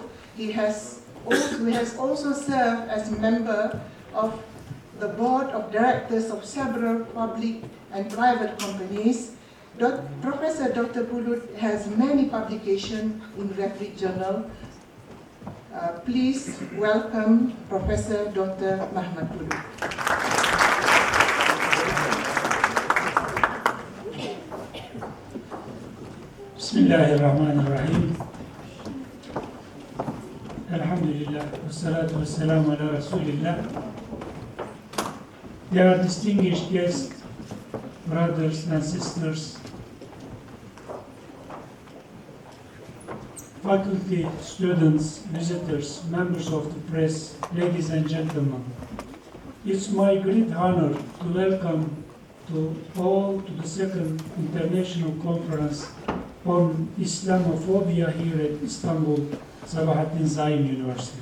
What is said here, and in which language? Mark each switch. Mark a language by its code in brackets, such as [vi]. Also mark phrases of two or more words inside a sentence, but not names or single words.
[en] He has also served as a member of the board of directors of several public and private companies. Professor Dr. bulut has many publications in Rector Journal. Please welcome Professor Dr. Mehmet bulut. [ar] Bismillahirrahmanirrahim. الحمد لله، والصلاة والسلام على رسول الله. [en] Dear distinguished guests, brothers and sisters, faculty, students, visitors, members of the press, ladies and gentlemen. It's my great honor to welcome to all to the second international conference on Islamophobia here at Istanbul Sabahattin Zaim University.